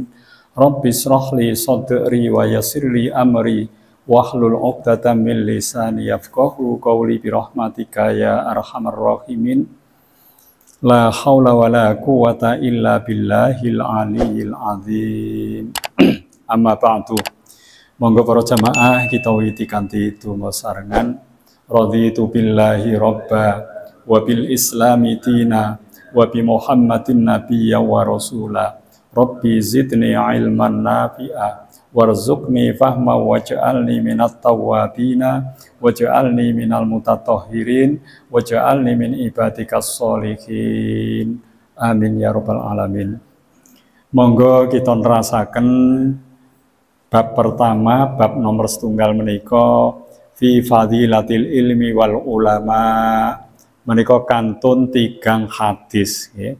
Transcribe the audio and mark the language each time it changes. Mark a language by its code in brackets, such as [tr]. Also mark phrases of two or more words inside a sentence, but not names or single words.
[ar] رب اشرح لي صدري ويسر لي أمري واحلل عقدة من لساني يفقهوا قولي برحمتك يا أرحم الراحمين. لا حول ولا قوة إلا بالله العلي العظيم. أما بعد. [jv] Monggo para jamaah kita witi kanthi donga sarengan. [ar] رضيت بالله ربا وبالإسلام دينا وبمحمد نبيا ورسولا. رب زدني علما نافعا وارزقني فهما واجعلني من التوابين واجعلني من المتطهرين واجعلني من عبادك الصالحين. آمين يا رب العالمين. [jv] Monggo kita nerasaken bab pertama, bab nomor setunggal menika [ar] في فضيلة العلم والعلماء. [jv] Menika kantun tigang hadis nggih.